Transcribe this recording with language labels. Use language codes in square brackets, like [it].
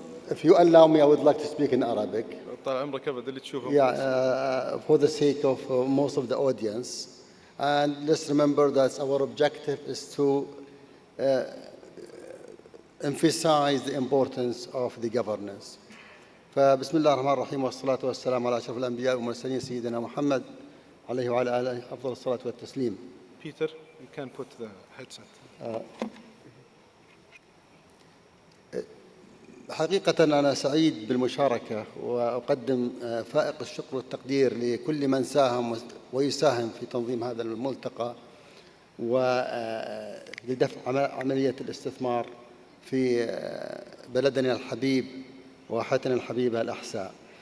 [en] If you allow me, I would like to speak in Arabic. Yeah, for the sake of most of the audience. And let's remember that our objective is to emphasize the importance of the governance. [ar] فبسم الله الرحمن الرحيم والصلاة والسلام على أشرف الأنبياء والمرسلين سيدنا محمد عليه وعلى آله أفضل الصلاة والتسليم. [en] Peter, you can put the headset. [ar] حقيقة أنا سعيد بالمشاركة وأقدم فائق الشكر والتقدير لكل من ساهم ويساهم في تنظيم هذا الملتقى ولدفع عملية الاستثمار في بلدنا الحبيب واحتنا الحبيبة الأحساء.